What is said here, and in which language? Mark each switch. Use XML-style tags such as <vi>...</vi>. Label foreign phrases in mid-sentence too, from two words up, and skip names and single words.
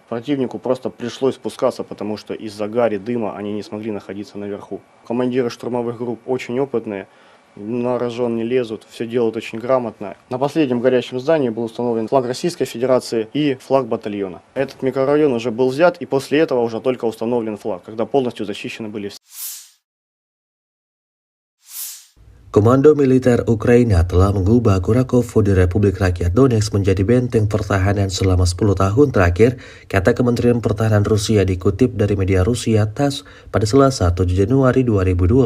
<ru>Противнику просто пришлось спускаться, потому что из-за гари, дыма они не смогли находиться наверху. Командиры штурмовых групп очень опытные, на рожон не лезут, все делают очень грамотно. На последнем горящем здании был установлен флаг Российской Федерации и флаг батальона. Этот микрорайон уже был взят, и после этого уже только установлен флаг, когда полностью защищены были все.</ru> <id>Komando militer Ukraina telah mengubah Kurakovo di Republik Rakyat Donetsk menjadi benteng pertahanan selama 10 tahun terakhir, kata Kementerian Pertahanan Rusia dikutip dari media Rusia TASS pada Selasa 7 Januari 2025.</id>